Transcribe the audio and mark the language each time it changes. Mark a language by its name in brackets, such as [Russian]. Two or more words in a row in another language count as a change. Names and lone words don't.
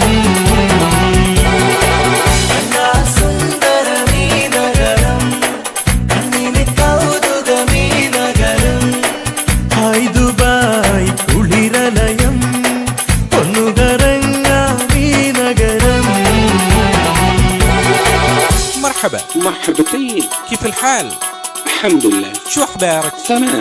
[Malayalam] സുന്ദരമീ നഗരം കണ്ണീന് കൗതുകമീ നഗരം ഹായ് ദുബായ് കുളിരലയം ഒന്നു കറങ്ങാം ഈ നഗരം [Arabic] مرحبا مرحبتين. كيف الحال؟ الحمد لله. شو أخبارك؟ تمام.